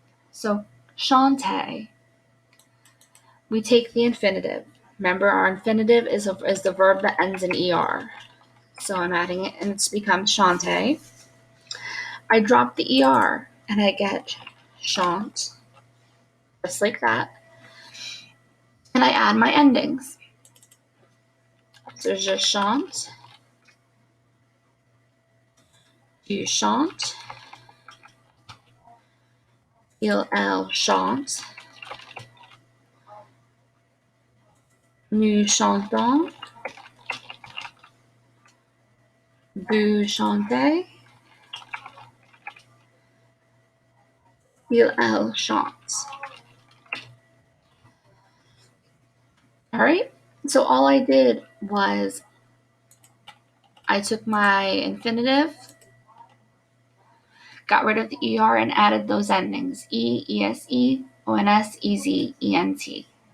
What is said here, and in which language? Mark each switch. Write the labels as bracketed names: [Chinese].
[English] So chanter, we take the infinitive. Remember, our infinitive is the verb that ends in ER. So I'm adding it, and it's become chanter. I drop the ER, and I get chante, just like that. And I add my endings. [French] So je chante, tu chantes, elle chante, nous chantons, vous chantez, elle chante. [English] All right, so all I did was I took my infinitive, got rid of the ER, and added those endings, E, ESE, ONS, EZ, ENT.